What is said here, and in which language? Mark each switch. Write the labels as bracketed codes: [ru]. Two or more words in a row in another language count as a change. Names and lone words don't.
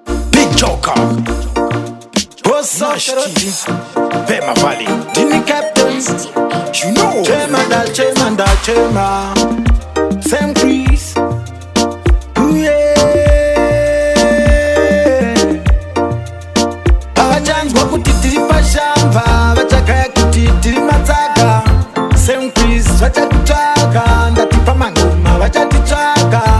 [en] Big Joker. Boss Nasty. Nasty. Pema Valley. Dini Captain. You know. Chema Dal, Chema Dal, Chema. Sam Chris. Ooh, yeah. [sn] Havachanzwa kuti tiri pashamba, vachagaya kuti tiri matsaga. [en] Same quiz, [sn] vachatitraga, ndatipa mangoma, vachatitsvaga.